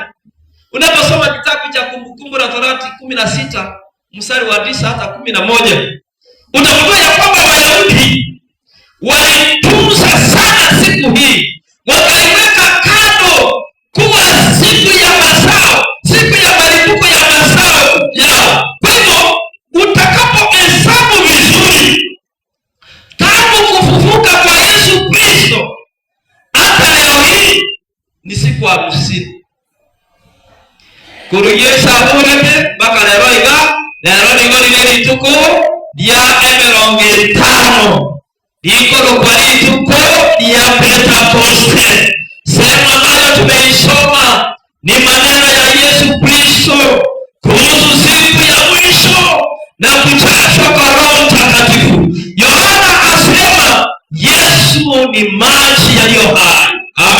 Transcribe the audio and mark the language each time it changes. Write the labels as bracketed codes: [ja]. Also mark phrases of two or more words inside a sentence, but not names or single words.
[sw] Unaposoma kitabu cha Kumbukumbu la Torati 16 mstari wa 9 hata 11, utagundua ya kwamba Wayahudi walitunza sana siku hii, wakaiweka kando kuwa siku ya mazao, siku ya malipuko ya mazao yao. Kwa hivyo utakapohesabu vizuri, tangu kufufuka kwa Yesu Kristo hata leo hii ni siku 50. [luy] Kurugesa urete baka lero iga nigo lile lituko lya 50 liko kwa lituko lya Pentekoste. [sw] Sehemu ambayo tumeisoma ni maneno ya Yesu Kristo kuhusu siku ya mwisho na kujazwa kwa Roho Mtakatifu. Yohana asema Yesu ni maji yaliyo hai.